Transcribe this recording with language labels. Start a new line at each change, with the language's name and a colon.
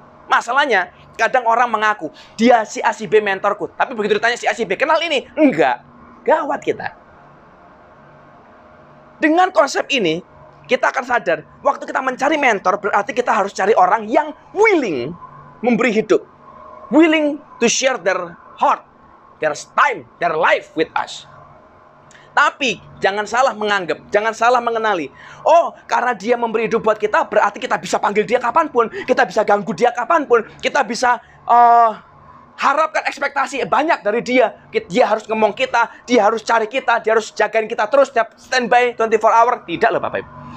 Indonesian: Masalahnya, kadang orang mengaku, dia si A, si B mentorku. Tapi begitu ditanya si A, si B, kenal ini? Enggak. Gawat kita. Dengan konsep ini, kita akan sadar, waktu kita mencari mentor, berarti kita harus cari orang yang willing memberi hidup.
English: Willing to share their heart, their time, their life with us.
Indonesian: Tapi, jangan salah menganggap, jangan salah mengenali. Oh, karena dia memberi hidup buat kita, berarti kita bisa panggil dia kapanpun, kita bisa ganggu dia kapanpun, kita bisa harapkan ekspektasi banyak dari dia. Dia harus ngomong kita, dia harus cari kita, dia harus jagain kita terus setiap standby 24 hour. Tidak loh Bapak Ibu.